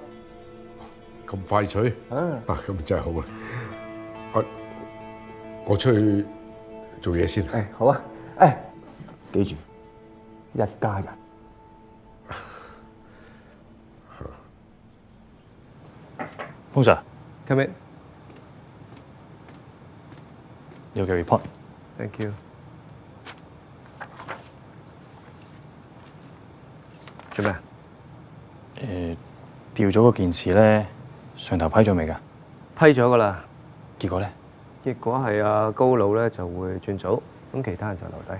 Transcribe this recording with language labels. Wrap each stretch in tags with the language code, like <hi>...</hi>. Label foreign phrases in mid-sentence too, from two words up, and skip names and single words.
<yue>咁快脆？咁真係好啊！我出去做嘢先。好啊，記住，一家人。峰 Sir，</yue> <en>come in。</en> <yue>有嘅 report。</yue> <en>Thank you。</en> <yue>做咩？調咗嗰件事咧，上頭批咗未㗎？批咗㗎啦。結果咧？結果係阿高佬咧就會轉組，咁其他人就留低。</yue>